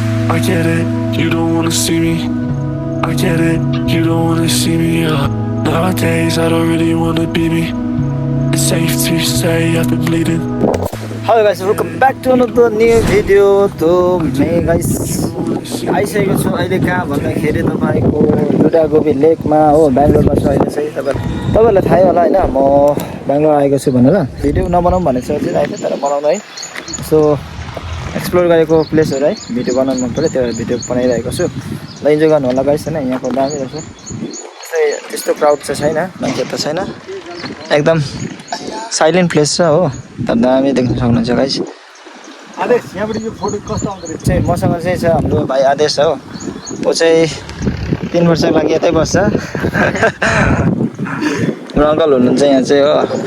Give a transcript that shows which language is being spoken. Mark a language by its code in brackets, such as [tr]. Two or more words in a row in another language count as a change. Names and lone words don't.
[en] I get it, you don't wanna see me. I get it, you don't wanna see me. Nowadays I don't really wanna be me. It's safe to say I've been bleeding. Hello guys, welcome back to another new video. [hi] तो मैं [ne] guys आइसकेको छु अहिले कहाँ भन्दाखेरि तपाईको दुर्गागोबी लेकमा हो बेंगलोरमा छु अहिले चाहिँ तपाईहरुलाई थाहै होला हैन म बेंगलोर आएको छु भनेर भिडियो नबनाउँ भनेर सोचेर आएको तर बनाउनु है [en] so explore [ne] गरेको प्लेसहरु है भिडियो बनाउन मन पर्यो त्यो भिडियो बनाइरहेको छु ल इन्जोय गर्नु होला गाइस हैन यहाँको दामी रहेछ त्यस्तो क्राउड चाहिँ छैन मान्छे त छैन एकदम [en] silent place [ne] छ हो तर दामी देख्न सक्नुहुन्छ गाइस आदेश यहाँबाट यो फोटो कस्तो आउँछ चाहिँ मसँग चाहिँ छ हाम्रो भाइ आदेश हो ऊ चाहिँ 3 वर्षको लागि यतै बस्छ र अङ्कल हुनुहुन्छ यहाँ चाहिँ हो